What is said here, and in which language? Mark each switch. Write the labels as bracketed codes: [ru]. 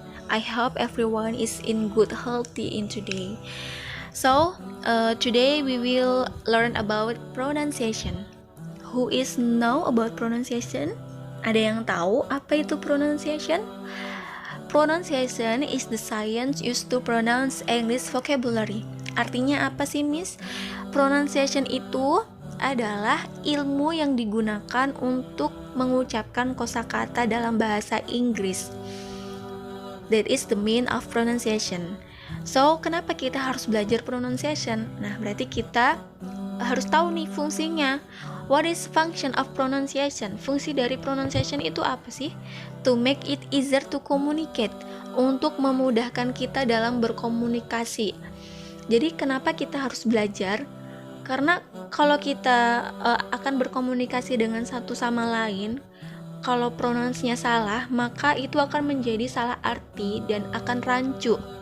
[en] I hope everyone is in good healthy in today. So, today we will learn about pronunciation. Who is know about pronunciation? [id] Ada yang tahu apa itu pronunciation? [en] Pronunciation is the science used to pronounce English vocabulary. [id] Artinya apa sih, Miss? Pronunciation itu adalah ilmu yang digunakan untuk mengucapkan kosakata dalam bahasa Inggris. [en] That is the meaning of pronunciation. So, [id] kenapa kita harus belajar [en] pronunciation? [id] Nah, berarti kita harus tahu nih fungsinya. [en] What is function of pronunciation? [id] Fungsi dari pronunciation itu apa sih? [en] To make it easier to communicate. [id] Untuk memudahkan kita dalam berkomunikasi. Jadi, kenapa kita harus belajar? Karena kalau kita akan berkomunikasi dengan satu sama lain, kalau pronunciasinya salah, maka itu akan menjadi salah arti dan akan rancu.